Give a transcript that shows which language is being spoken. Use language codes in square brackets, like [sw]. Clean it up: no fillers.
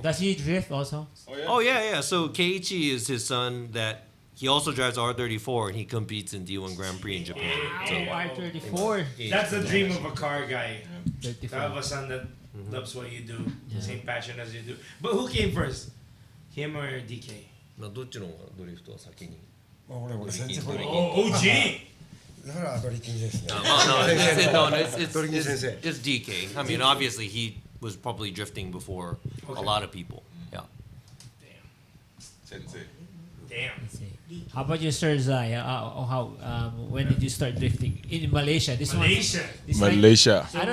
[en] Does he drift also? oh yeah. So Keiichi is his son that he also drives R34, and he competes in D1 Grand Prix in Japan. So R34. That's the dream of a car guy. To 34. have a son that loves what you do, same passion as you do. But who came first? Him or DK? [ja] まあどっちのドリフトは先に? 俺全然これ [en] Oh, OG! [ja] だからドリキンですね。 [en] No, it's DK. I mean, obviously he was probably drifting before a lot of people. Yeah. Sensei. Damn. Let's see. How about you, Sir Zai? When did you start drifting? In Malaysia. This Malaysia. One, this one- Malaysia.